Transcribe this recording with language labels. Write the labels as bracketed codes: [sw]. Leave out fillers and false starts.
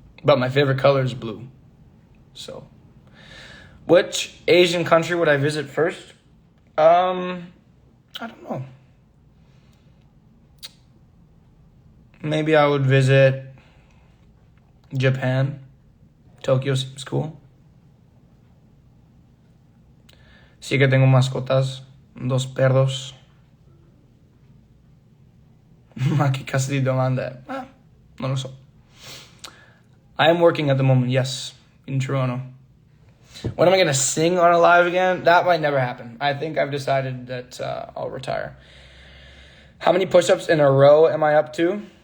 [en] But my favorite color is blue. So, which Asian country would I visit first? I don't know. Maybe I would visit Japan. Tokyo seems cool. [es] Sí que tengo mascotas, 2 perros. [it] Ma che cazzo di domanda è? Non lo so. [en] I am working at the moment, yes, in Toronto. When am I going to sing on a live again? That might never happen. I think I've decided that I'll retire. How many push-ups in a row am I up to?